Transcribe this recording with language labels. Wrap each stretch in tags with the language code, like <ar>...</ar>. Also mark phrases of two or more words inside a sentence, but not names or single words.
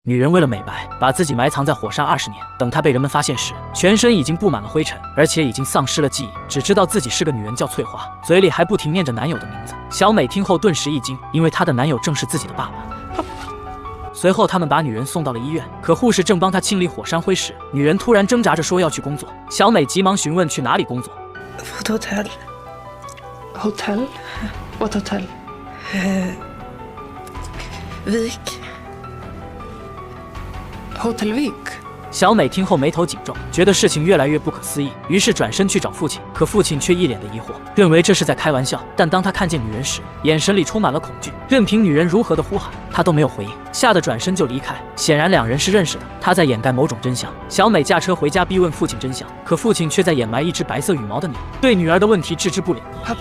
<zh>女人为了美白，把自己埋藏在火山20年，等她被人们发现时，全身已经布满了灰尘，而且已经丧失了记忆，只知道自己是个女人，叫翠花，嘴里还不停念着男友的名字。小美听后顿时一惊，因为她的男友正是自己的爸爸。随后，他们把女人送到了医院，可护士正帮她清理火山灰时，女人突然挣扎着说要去工作。小美急忙询问去哪里工作。</zh> <en>Hotell. What hotel? Vik. Hotel Vik.</en> <zh>小美听后眉头紧皱，觉得事情越来越不可思议，于是转身去找父亲，可父亲却一脸的疑惑，认为这是在开玩笑。但当他看见女人时，眼神里充满了恐惧，任凭女人如何的呼喊，他都没有回应，吓得转身就离开。显然两人是认识的，他在掩盖某种真相。小美驾车回家逼问父亲真相，可父亲却在掩埋一只白色羽毛的鸟，对女儿的问题置之不理。</zh>